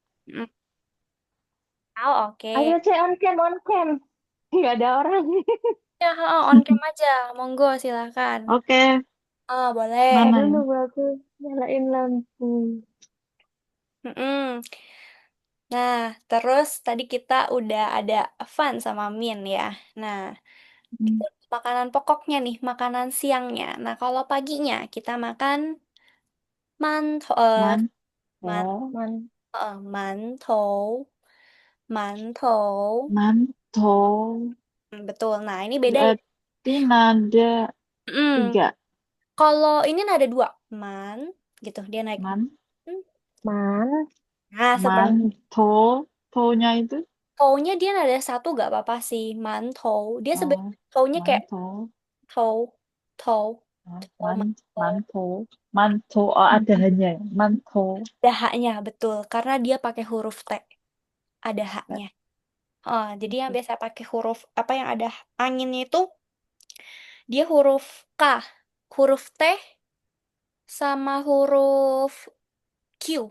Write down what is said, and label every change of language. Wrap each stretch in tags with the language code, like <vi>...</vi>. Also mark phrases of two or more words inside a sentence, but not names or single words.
<id>Mm. Oh, Ayo oke. cek</id> <en>on cam on cam.</en> <id>Nggak ada orang. Ya,</id> <en>on cam</en> <id>aja. Monggo, silakan. Oke, Oh, boleh. ntar dulu aku nyalain lampu. Mm-mm. Nah, terus tadi kita udah ada Fun sama Min ya. Nah, Hmm, itu makanan pokoknya nih, makanan siangnya. Nah, kalau paginya kita makan manto, Man, man, oh, mantou, mantou. manto. Betul. Nah, ini beda ya. Berarti nada Mm. tiga. Kalau ini ada dua, gitu. Dia naik. Man, Hmm. man, Nah, seperti manto. To-nya itu. tou-nya dia ada satu gak apa-apa sih, mantou. Dia sebenarnya Oh, tou-nya kayak manto. tou, tou, Oh, tou, mantou. manto. Manto. Oh, ada hanya. Manto. Ada haknya, betul. Karena dia pakai huruf T. Ada haknya. Jadi yang biasa pakai huruf, apa yang ada anginnya itu, dia huruf K, huruf T, sama huruf Q.</id>